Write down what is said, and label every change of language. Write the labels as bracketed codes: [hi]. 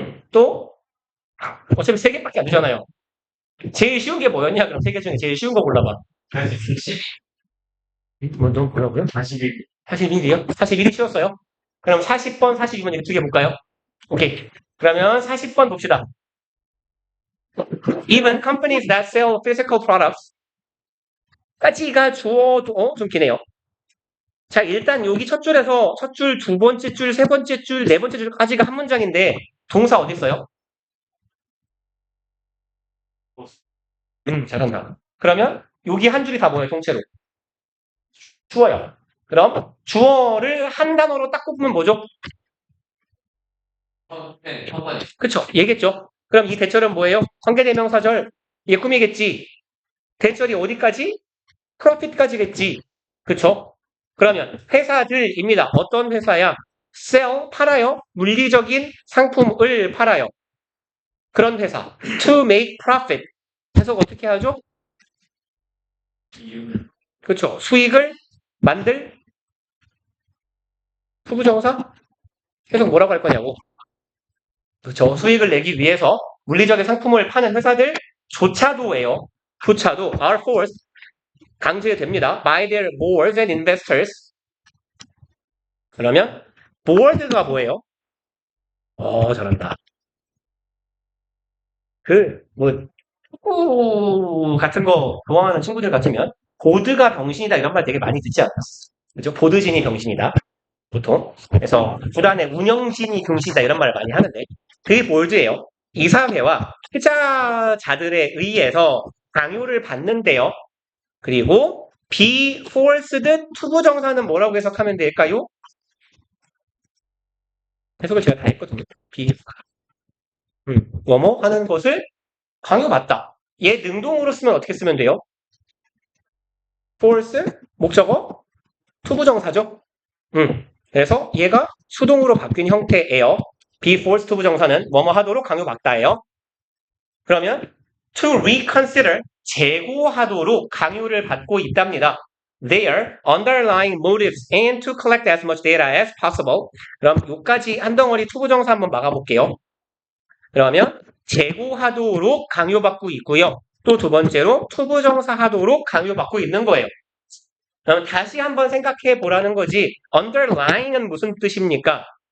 [ko] 또, 어차피 3개밖에 안 되잖아요. 제일 쉬운 게 뭐였냐? 그럼 3개 중에 제일 쉬운 거 골라봐. 너 뭐라고요? 41. 41이요? 41이 쉬웠어요? 그럼 40번, 42번 이렇게 2개 볼까요? 오케이. 그러면 40번 봅시다. [en] Even companies that sell physical products [ko] 까지가 주어도 좀 기네요. 자, 일단 여기 첫 줄에서 첫 줄, 두 번째 줄, 세 번째 줄, 네 번째 줄까지가 한 문장인데 동사 어디 있어요? 잘한다. 그러면 여기 한 줄이 다 뭐예요? 통째로. 주어요. 그럼 주어를 한 단어로 딱 꼽으면 뭐죠? 네, 그쵸? 얘겠죠? 그럼 이 대절은 뭐예요? 관계대명사절. 얘 꾸미겠지. 대절이 어디까지? 프로핏까지겠지. 그쵸? 그러면 회사들입니다. 어떤 회사야? sell, 팔아요. 물리적인 상품을 팔아요. 그런 회사. [en] to make profit. [ko] 해석 어떻게 하죠? 그쵸? 수익을 만들 투부정사? 해석 뭐라고 할 거냐고. 그쵸? 수익을 내기 위해서 물리적인 상품을 파는 회사들조차도예요. 조차도 [en] are forced [ko] 강제됩니다. [en] by their boards and investors. [ko] 그러면 board가 뭐예요? 잘한다. 축구 같은 거 좋아하는 친구들 같으면 보드가 병신이다 이런 말 되게 많이 듣지 않나? 그죠? 보드진이 병신이다. 보통. 그래서 구단의 운영진이 병신이다 이런 말을 많이 하는데 그게 볼드예요. 이사회와 투자자들에 의해서 강요를 받는데요. 그리고 be forced 투부정사는 뭐라고 해석하면 될까요? 해석을 제가 다 했거든요. be 뭐뭐 하는 것을 강요받다. 얘 능동으로 쓰면 어떻게 쓰면 돼요? force 목적어 투부정사죠. 그래서 얘가 수동으로 바뀐 형태예요. be forced 투부정사는 뭐뭐 하도록 강요받다예요. 그러면 [en] to reconsider [ko] 재고하도록 강요를 받고 있답니다. [en] Their underlying motives and to collect as much data as possible. [ko] 그럼 여기까지 한 덩어리 투부정사 한번 막아볼게요. 그러면 재고하도록 강요받고 있고요. 또 두 번째로 투부정사 하도록 강요받고 있는 거예요. 그럼 다시 한번 생각해 보라는 거지. underlying은 무슨 뜻입니까?